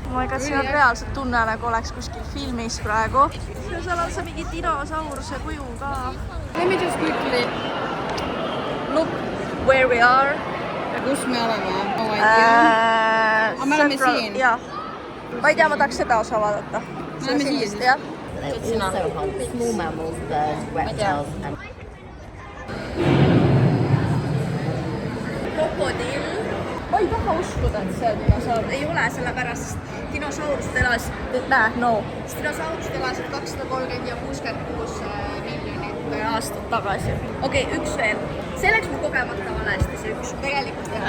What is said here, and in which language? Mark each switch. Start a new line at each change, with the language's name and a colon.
Estonian: Ma ega siin on reaalselt tunne, nagu oleks kuskil filmis praegu. Ja seal on see mingi dinosauruse kuju ka.
English: Let me just quickly Look where we are.
Estonian: Ja kus me oleme? Oh, I tea. Me oleme siin. Jah. Ma ei tea, ma tahaks seda osa vaadata. Me oleme siin. Jah.
English: They also hunt small mammals, birds, reptiles and...
Estonian: Krokodill. Ma ei taha uskuda, et see dinosaurus ei ole, sellepärast dinosaurust elasid, dinosaurust elasid 230 ja 66 miljonit aastat tagasi. Okei, üks veel. See läks mu kogemata valesti, see üks tegelikult jah.